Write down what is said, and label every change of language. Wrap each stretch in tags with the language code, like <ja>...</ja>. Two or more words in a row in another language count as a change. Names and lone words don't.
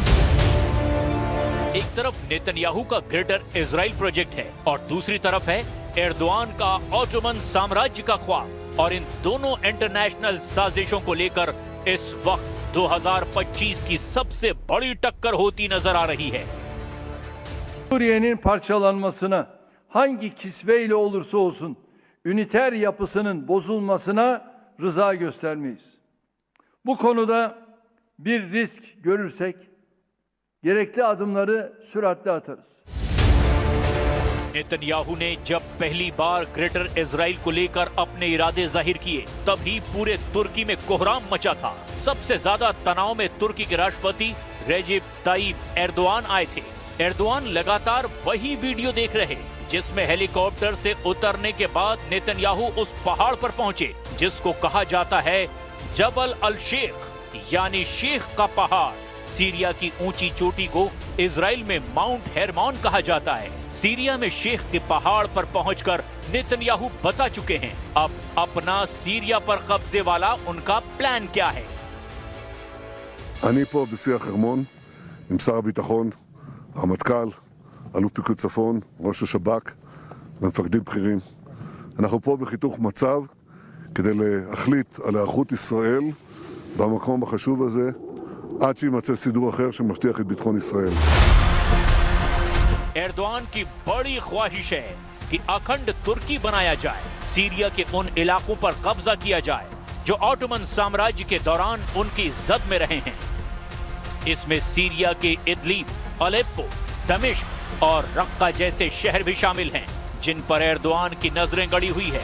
<hi>एक तरफ नेतन्याहू का ग्रेटर इजराइल प्रोजेक्ट है और दूसरी तरफ है एर्दोआन का ऑटोमन साम्राज्य का ख्वाब, और इन दोनों इंटरनेशनल साजिशों को लेकर इस वक्त 2025 की सबसे बड़ी टक्कर होती नजर आ रही है।</hi> <tr>Suriye'nin parçalanmasına hangi kisveyle olursa olsun üniter yapısının bozulmasına rıza göstermeyiz. Bu konuda bir risk görürsek gerekli adımları süratle atarız.</tr> <hi>नेतन्याहू ने जब पहली बार ग्रेटर इजराइल को लेकर अपने इरादे जाहिर किए, तभी पूरे तुर्की में कोहराम मचा था। सबसे ज्यादा तनाव में तुर्की के राष्ट्रपति रेजिप ताइप एर्दोआन आए थे। एर्दोआन लगातार वही वीडियो देख रहे जिसमें हेलीकॉप्टर से उतरने के बाद नेतन्याहू उस पहाड़ पर पहुंचे जिसको कहा जाता है जबल अल शेख, यानी शेख का पहाड़। सीरिया की ऊंची चोटी को इजराइल में माउंट हेरमोन कहा जाता है। सीरिया में शेख के पहाड़ पर पहुंचकर नेतन्याहू बता चुके हैं अब अपना सीरिया पर कब्जे वाला उनका प्लान क्या है।</hi> <he>אני פה בשיא החרמון עם שר הביטחון, הרמטכ"ל, אלוף פיקוד צפון, ראש השב"כ ומפקדים בכירים. אנחנו פה בחיתוך מצב כדי להחליט על היערכות ישראל במקום החשוב הזה עד שימצא סידור אחר שמבטיח את ביטחון ישראל.</he> <hi>एर्दोआन की बड़ी ख्वाहिश है कि अखंड तुर्की बनाया जाए, सीरिया के उन इलाकों पर कब्जा किया जाए जो ऑटोमन साम्राज्य के दौरान उनकी जद में रहे हैं। इसमें सीरिया के इदलिब, अलेप्पो, दमिश्क और रक्का जैसे शहर भी शामिल हैं, जिन पर एर्दोआन की नजरें गड़ी हुई है।</hi>